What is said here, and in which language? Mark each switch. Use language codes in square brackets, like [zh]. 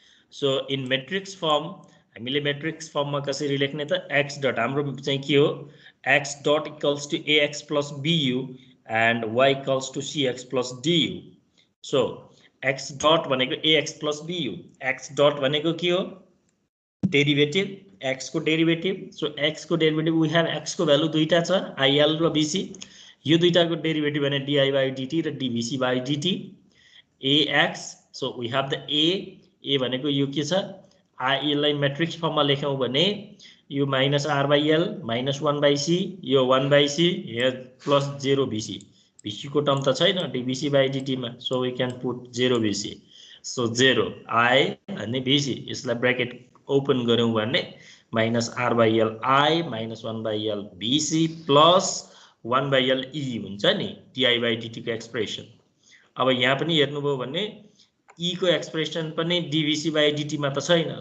[ne] So in matrix form हामीले matrix फर्ममा कसरी लेख्ने त x डट हाम्रो चाहिँ के हो, x dot equals to ax plus bu and y equals to cx plus du. So x dot भनेको ax plus bu, x dot भनेको के हो, डेरिभेटिभ, x को डेरिभेटिभ. सो x को डेरिभेटिभ वी हैव x को value दुईटा छ, il र bc. यो दुईटाको डेरिभेटिभ भने di by dt र dvc by dt. ax, so we have the a भनेको यो के छ, यसलाई मैट्रिक्स फर्ममा लेख्यौं भने यो minus r by l minus 1 by c, यो 1 by c, here plus 0 bc. bc को टर्म त छैन dvc by dt मा. [en] So we can put 0 bc. [ne] So 0 I अनि bc, यसलाई ब्र्याकेट ओपन गर्यौं भने minus r by l I minus 1 by l bc plus 1 by l e हुन्छ नि di by dt को एक्सप्रेसन. अब यहाँ पनि हेर्नुभयो भने E को एक्सप्रेसन पनि dVc by dt मा त छैन.